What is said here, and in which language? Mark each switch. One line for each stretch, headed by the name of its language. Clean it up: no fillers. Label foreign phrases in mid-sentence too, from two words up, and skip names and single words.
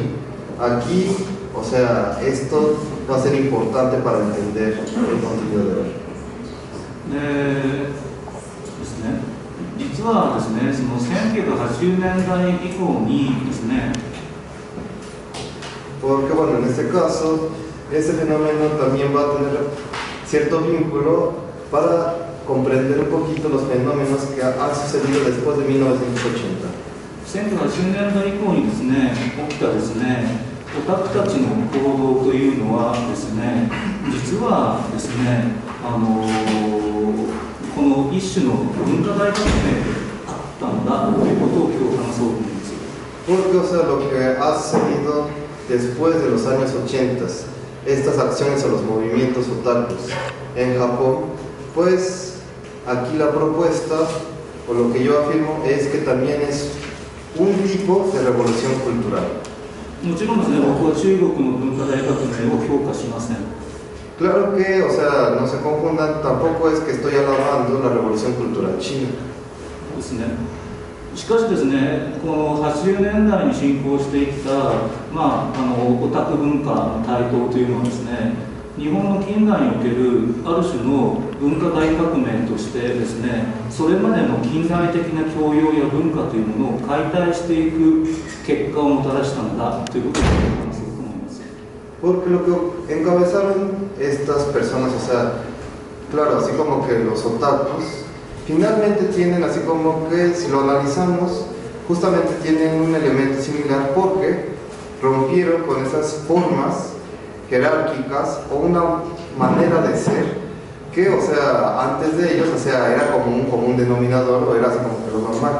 Spanish: Aquí, o sea, esto va a ser importante para entender el contenido de hoy.
Japanese: ですね、実はですね、その1980年代以降にですね、
Spanish: Porque bueno, en este caso, ese fenómeno también va a tener cierto vínculo para comprender un poquito los fenómenos que han sucedido después de 1980.
Japanese: 1980 年代以降にですね、起きたですね、オタクたちの行動というのはですね、実はですね、この一種の文化大革命であったんだということを今日話そうと思います。
Spanish: Porque, o sea, lo que ha sucedido después de los años 80, estas acciones o los movimientos otakus en Japón, pues aquí la propuesta, o lo que yo afirmo, es que también es un tipo de revolución cultural.
Japanese: もちろんですね、僕は中国の文化大革命を評価しません。
Spanish: Claro que, o sea, no se confundan, tampoco es que estoy alabando la revolución cultural china.
Japanese: ですね。しかしですね、この80年代に進行してきた、オタク文化の台頭というのはですね、日本の近代におけるある種の文化大革命としてですね、それまでの近代的な教養や文化というものを解体していく結果をもたらしたんだということを話そうと思います。
Spanish: Porque lo que encabezaron estas personas, o sea, claro, así como que los otakus, finalmente tienen, así como que si lo analizamos, justamente tienen un elemento similar porque rompieron con esas formas jerárquicas o una manera de ser que, o sea, antes de ellos, o sea, era como un común denominador o era así como que lo normal.